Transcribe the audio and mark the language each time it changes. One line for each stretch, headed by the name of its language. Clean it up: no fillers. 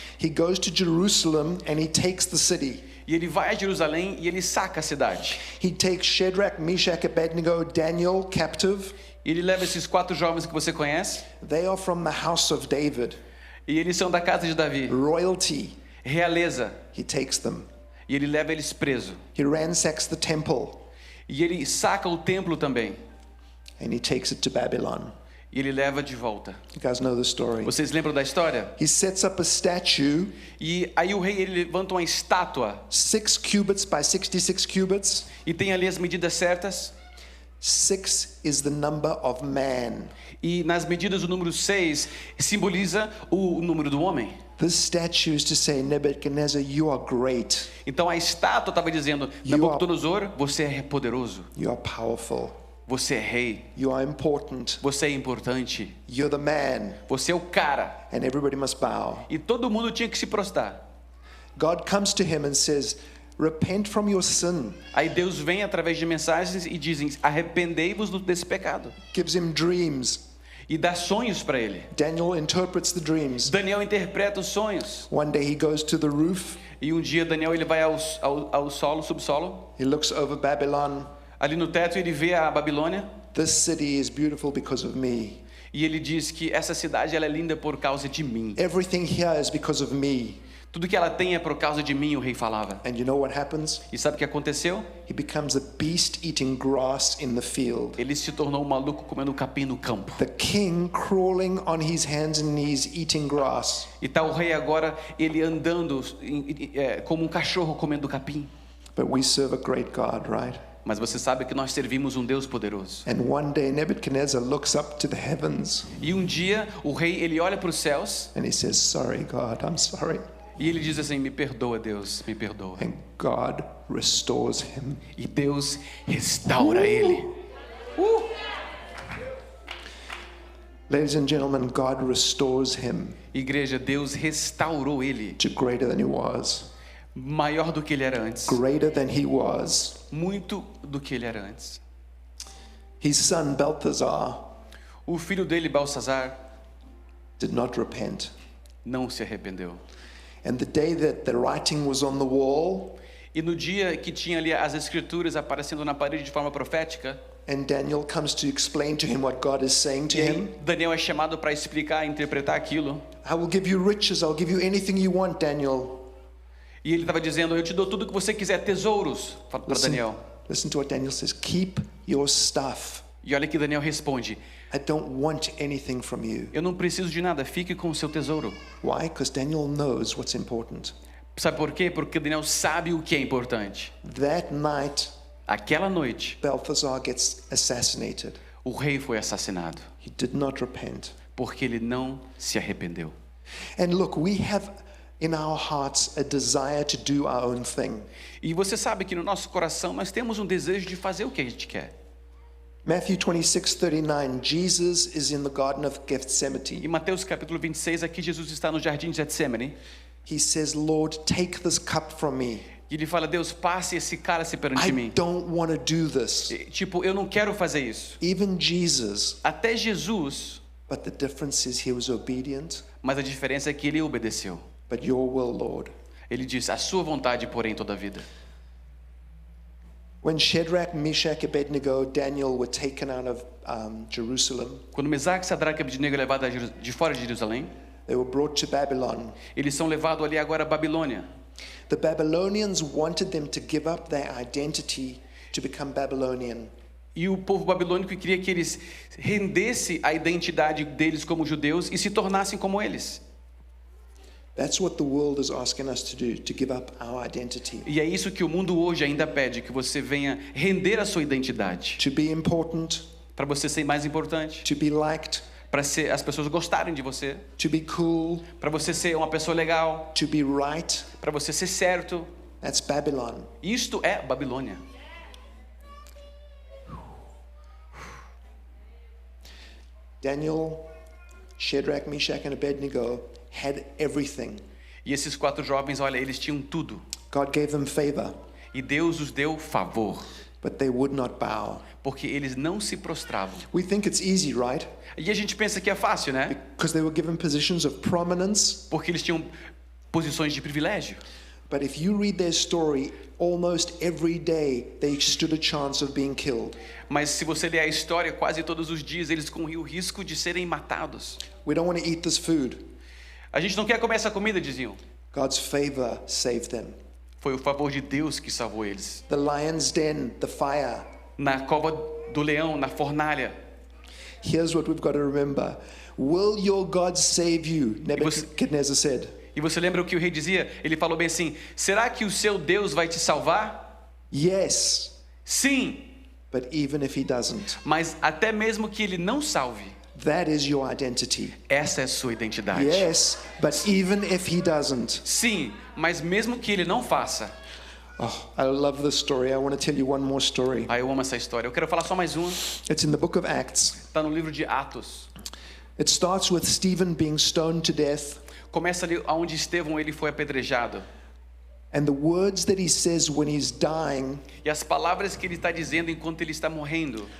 English: He goes to Jerusalem and he takes the city.
Portuguese: E ele vai a Jerusalém e ele saca a cidade.
English: He takes Shadrach, Meshach, Abednego, Daniel captive.
Portuguese: E ele leva esses 4 jovens que você conhece.
English: They are from the house of David,
Portuguese: E eles são da casa de Davi.
English: royalty.
Portuguese: Realeza.
English: He takes them.
Portuguese: E ele leva eles presos.
English: He ransacks the temple
Portuguese: E ele saca o templo também.
English: and he takes it to Babylon.
Portuguese: E ele leva de volta.
English: You guys know the story.
Portuguese: Vocês lembram da história?
English: He sets up a statue,
Portuguese: E aí o rei ele levanta uma estátua
English: 6 cubits by 66 cubits.
Portuguese: e tem ali as medidas certas.
English: 6 is the number of man.
Portuguese: E nas medidas o número 6 simboliza o número do homem.
English: This statue is to say, Nebuchadnezzar, you are great.
Portuguese: Então a estátua estava dizendo: Nabucodonosor, você é poderoso,
English: You are powerful.
Portuguese: você é rei,
English: You are important.
Portuguese: você é importante,
English: You're the man.
Portuguese: você é o cara.
English: And everybody must bow.
Portuguese: E todo mundo tinha que se prostrar.
English: God comes to him and says, repent from your sin.
Portuguese: Aí Deus vem através de mensagens e dizem: arrependei-vos desse pecado.
English: Gives him dreams.
Portuguese: E dá sonhos para ele.
English: Daniel interprets the dreams.
Portuguese: Daniel interpreta os sonhos.
English: One day he goes to the roof.
Portuguese: E um dia Daniel ele vai ao solo, subsolo.
English: He looks over Babylon.
Portuguese: Ali no teto ele vê a Babilônia.
English: This city is beautiful because of me.
Portuguese: E ele diz que essa cidade ela é linda por causa de mim.
English: Everything here is because of me.
Portuguese: Tudo que ela tem é por causa de mim, o rei falava.
English: And you know what happens?
Portuguese: E sabe o que aconteceu?
English: He becomes a beast eating grass in the field.
Portuguese: Ele se tornou um maluco comendo capim no campo.
English: The king crawling on his hands and knees eating grass.
Portuguese: E tá o rei agora, ele andando como um cachorro comendo capim.
English: But we serve a great God, right?
Portuguese: Mas você sabe que nós servimos um Deus poderoso.
English: And one day Nebuchadnezzar looks up to the heavens
Portuguese: E um dia o rei ele olha para os céus
English: and he says, sorry God, I'm sorry.
Portuguese: e ele diz assim: me perdoa, Deus, me perdoa.
English: And God restores him.
Portuguese: E Deus restaura ele.
English: Ladies and gentlemen, God restores him
Portuguese: Igreja, Deus restaurou ele,
English: to greater than he was.
Portuguese: maior do que ele era antes,
English: Greater than he was.
Portuguese: muito do que ele era antes.
English: His son Balthazar
Portuguese: O filho dele, Balsazar,
English: did not repent.
Portuguese: não se arrependeu.
English: And the day that the writing was on the wall,
Portuguese: E no dia que tinha ali as escrituras aparecendo na parede de forma profética,
English: And Daniel comes to explain to him what God is saying to
Portuguese: E aí,
English: him.
Portuguese: Daniel é chamado para explicar, interpretar aquilo.
English: I will give you riches. I'll give you anything you want, Daniel.
Portuguese: E ele estava dizendo, eu te dou tudo que você quiser, tesouros, para Daniel.
English: Listen to what Daniel says. Keep your stuff.
Portuguese: E olha que Daniel responde,
English: I don't want anything from you.
Portuguese: eu não preciso de nada, fique com o seu tesouro.
English: Why? Because Daniel knows what's important.
Portuguese: Sabe por quê? Porque Daniel sabe o que é importante.
English: That night,
Portuguese: Aquela noite,
English: Balthazar gets assassinated.
Portuguese: o rei foi assassinado,
English: He did not repent.
Portuguese: porque ele não se arrependeu.
English: And look, we have in our hearts a desire to do our own thing.
Portuguese: E você sabe que no nosso coração nós temos um desejo de fazer o que a gente quer.
English: Matthew 26:39, Jesus is in the Garden of
Portuguese: Em
English: Gethsemane.
Portuguese: Mateus capítulo 26, aqui Jesus está no jardim de Getsemane.
English: He says, Lord, take this cup from me.
Portuguese: E ele fala, Deus, passe esse cálice perante
English: I
Portuguese: mim.
English: don't want to do this.
Portuguese: E, tipo, eu não quero fazer isso.
English: Even Jesus,
Portuguese: Até Jesus,
English: but the difference is he was obedient,
Portuguese: mas a diferença é que ele obedeceu.
English: but your will, Lord.
Portuguese: Ele diz, a sua vontade, porém, toda a vida.
English: When Shadrach, Meshach, Abednego, Daniel were taken out of Jerusalem,
Portuguese: Quando Mesaque, Sadraque e Abednego é levado de fora de Jerusalém,
English: they were brought to Babylon.
Portuguese: eles são levados ali agora a Babilônia.
English: The Babylonians wanted them to give up their identity to become Babylonian.
Portuguese: E o povo babilônico queria que eles rendessem a identidade deles como judeus e se tornassem como eles.
English: That's what the world is asking us to do, to give up our identity.
Portuguese: E é isso que o mundo hoje ainda pede, que você venha render a sua identidade.
English: To be important,
Portuguese: Para você ser mais importante,
English: to be liked,
Portuguese: para as pessoas gostarem de você,
English: to be cool,
Portuguese: para você ser uma pessoa legal,
English: to be right.
Portuguese: para você ser certo.
English: That's Babylon.
Portuguese: Isto é Babilônia.
English: Daniel, Shadrach, Meshach, and Abednego had everything.
Portuguese: E esses 4 jovens, olha, eles tinham tudo.
English: God gave them favor,
Portuguese: E Deus os deu favor,
English: but they would not bow.
Portuguese: porque eles não se prostravam.
English: We think it's easy, right?
Portuguese: E a gente pensa que é fácil, né?
English: Because they were given positions of prominence.
Portuguese: Porque eles tinham posições de privilégio.
English: But if you read their story, almost every day they stood a chance of being killed.
Portuguese: Mas se você ler a história, quase todos os dias eles corriam o risco de serem matados.
English: We don't want to eat this food.
Portuguese: A gente não quer comer essa comida, diziam.
English: God's favor saved them.
Portuguese: Foi o favor de Deus que salvou eles.
English: The lion's den, the fire.
Portuguese: Na cova do leão, na fornalha.
English: Here's what we've got to remember. Will your God save you? Nebuchadnezzar said.
Portuguese: E você lembra o que o rei dizia? Ele falou bem assim, será que o seu Deus vai te salvar?
English: Yes,
Portuguese: Sim,
English: but even if he doesn't,
Portuguese: mas até mesmo que ele não salve,
English: that is your identity.
Portuguese: essa é a sua identidade.
English: Yes, but even if he doesn't.
Portuguese: Sim, mas mesmo que ele não faça.
English: Oh, I love this story. I want to tell you one more story.
Portuguese: Ah, eu amo essa história. Eu quero falar só mais uma.
English: It's in the book of Acts.
Portuguese: Está no livro de Atos.
English: It starts with Stephen being stoned to death.
Portuguese: Começa ali onde Estevão ele foi apedrejado.
English: And the words that he says when he's dying,
Portuguese: E as palavras que ele está dizendo enquanto ele está morrendo.